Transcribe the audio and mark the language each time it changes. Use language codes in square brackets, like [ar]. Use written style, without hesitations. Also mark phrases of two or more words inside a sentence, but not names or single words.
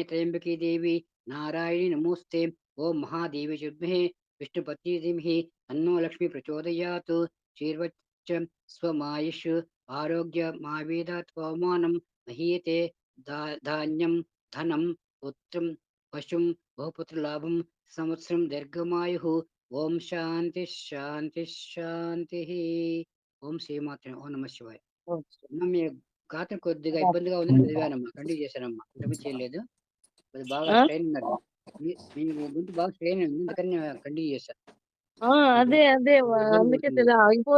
[sa] त्र्यम्बके देवी नारायणी नमोस्ते ओं महादेवी च विद्महे विष्णुपत्नी धीमहि तन्नो लक्ष्मी प्रचोदयात् शीर्वच्च स्वमायुष आरोग्यमावेदात् पवमानं महीयते धान्यं धनं पुत्रं पशुं बहुपुत्रलाभं संवत्सरं दीर्घमायुः ओम शांति शांति शांति ఓం శ్రీమాత్రే ఓం నమ శివాయ. [te] అమ్మ మీ గాత్రం కొద్దిగా ఇబ్బందిగా ఉందని చదివానమ్మా, కంటిన్యూ చేశానమ్మా, ఇంతకుముందు చేయలేదు. అది బాగా స్ట్రెయిన్ ఉన్నది, మీ గొంతు బాగా స్ట్రెయిన్ ఉంది, అందుకని నేను కంటిన్యూ చేశాను. అదే అదే ఇబ్బంది అందుకే పడుతుంది,